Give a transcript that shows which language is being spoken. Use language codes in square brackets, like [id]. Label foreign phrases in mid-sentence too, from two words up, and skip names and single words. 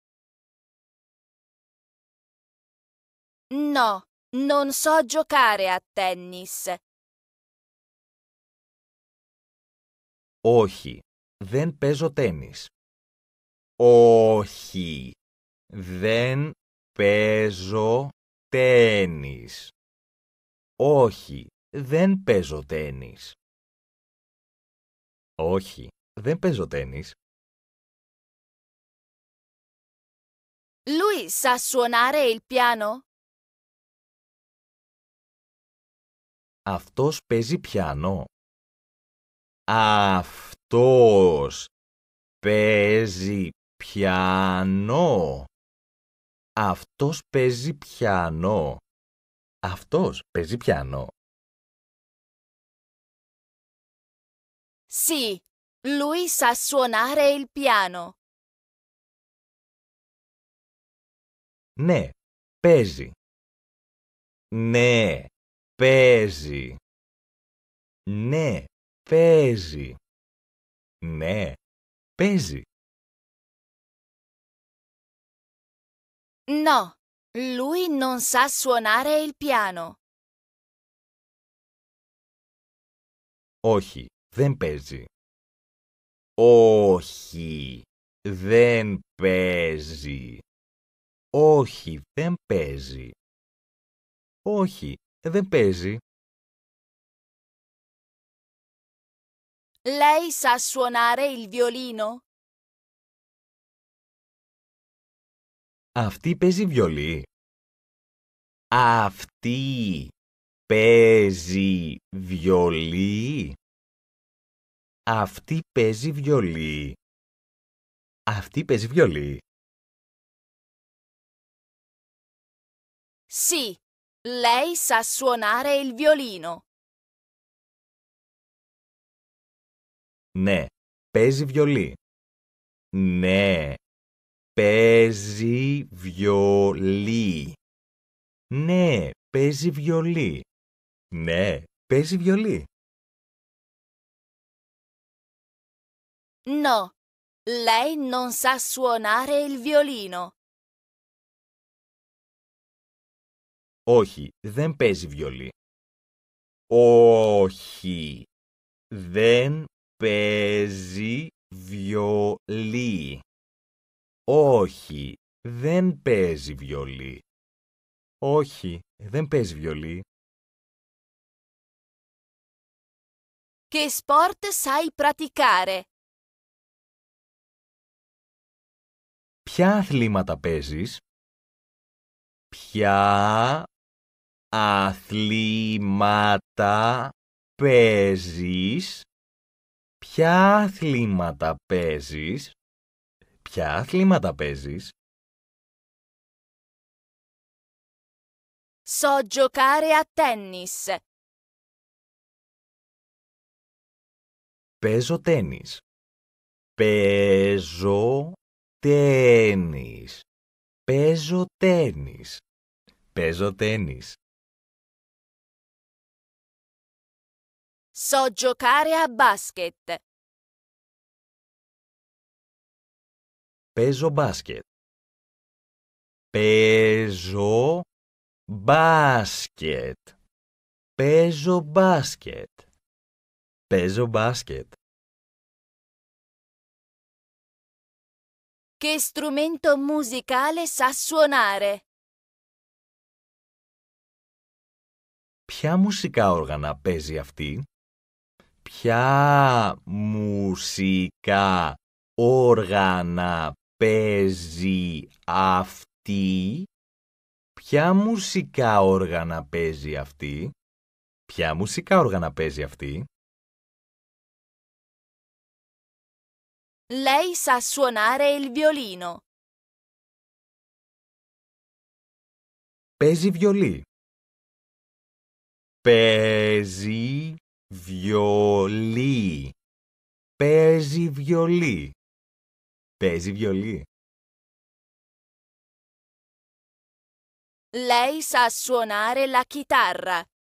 [it] No, non so giocare a tennis. [el] Όχι, δεν παίζω τένις. Όχι, δεν παίζω τένις. Όχι, δεν παίζω τένις. Όχι, δεν παίζω τένις. [it] Lui sa suonare il piano? [el] Αυτός παίζει πιάνο. Αυτός παίζει πιάνο. Αυτός παίζει πιάνο. Αυτός παίζει πιάνο. [it] Sì, lui sa suonare il piano. [el] Ναι, παίζει. Ναι, παίζει. Ναι, παίζει. Ναι, παίζει. [it] No, lui non sa suonare il piano. [el] Όχι, δεν παίζει. Όχι, δεν παίζει. Όχι, δεν παίζει. Όχι, δεν παίζει. [it] Lei sa suonare il violino? [el] Αυτή παίζει βιολί. Αυτή παίζει βιολί. Αυτή παίζει βιολί. Αυτή παίζει βιολί. [it] Sì, lei sa suonare il violino. [el] Ναι, παίζει βιολί. Ναι, παίζει βιολί. Ναι, παίζει βιολί. Ναι, παίζει βιολί. [it] No, lei non sa suonare il violino. [el] Όχι, δεν παίζει βιολί. Όχι, δεν παίζει βιολί. Όχι, δεν παίζει βιολί. Όχι, δεν παίζει βιολί. [it] Che sport sai praticare? [el] Ποια αθλήματα παίζεις? Ποια αθλήματα παίζεις? Ποια αθλήματα παίζεις? Ποια αθλήματα παίζεις? [it] So giocare a tennis. [el] Παίζω τένις. Παίζω τένις. Παίζω τένις. Παίζω τένις. [it] So giocare a basket. [el] Παίζω μπάσκετ. Παίζω μπάσκετ. Παίζω μπάσκετ. Παίζω μπάσκετ. [it] Che strumento musicale sa suonare? [el] Ποια μουσικά όργανα παίζει αυτή? Ποια μουσικά όργανα παίζει αυτή? Ποια μουσικά όργανα παίζει αυτή? Ποια μουσικά όργανα παίζει αυτή? [it] Lei sa suonare il violino. [el] Παίζει βιολί. Παίζει βιολί. Παίζει βιολί. Παίζει βιολί. [it] Lei sa suonare la chitarra.